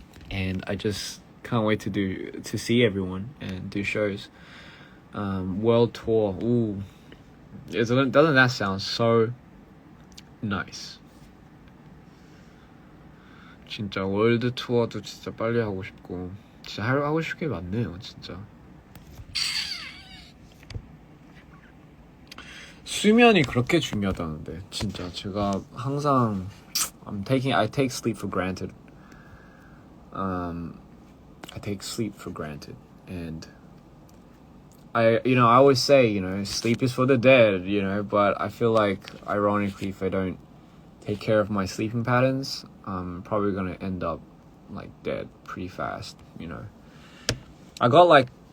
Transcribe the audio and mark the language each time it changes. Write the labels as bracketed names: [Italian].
[English] And I just can't wait to see everyone and do shows. World tour. Ooh. Doesn't that sound so nice? [Korean] 진짜 월드 투어도 진짜 빨리 하고 싶고 진짜 하고 싶은 게 많네요. 진짜 수면이 그렇게 중요하다는데 진짜 제가 항상 [English] I take sleep for granted. I take sleep for granted, and I always say, sleep is for the dead, but I feel like, ironically, if I don't take care of my sleeping patterns, I'm probably gonna end up, like, dead pretty fast, I got, like,